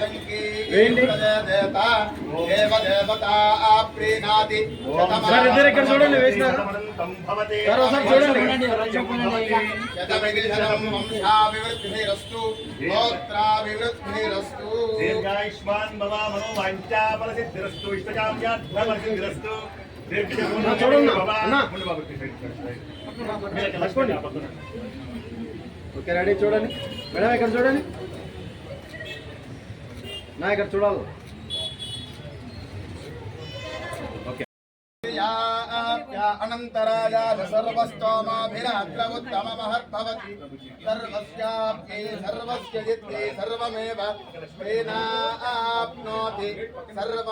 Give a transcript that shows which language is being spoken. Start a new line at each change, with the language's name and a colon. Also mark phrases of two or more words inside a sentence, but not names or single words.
Sanskrit: देव देवता प्रीणाति वंशाभिवृद्धिरस्तु गोत्राभिवृद्धिरस्तु दीर्घायुष्मान् भव मनोवाञ्छाफलसिद्धिरस्तु इष्टकाम्यार्थफलसिद्धिरस्तु
English: okay ready
Telugu: చూడండి మేడం ఇక్కడ చూడండి నా ఇక్కడ చూడాలి
Sanskrit: अनन्तराय सर्वस्तोमाभिरात्रमुत्तममहद्भवति सर्वस्याप्ये सर्वस्य जित्ते सर्वमेव तेनाप्नोति सर्वं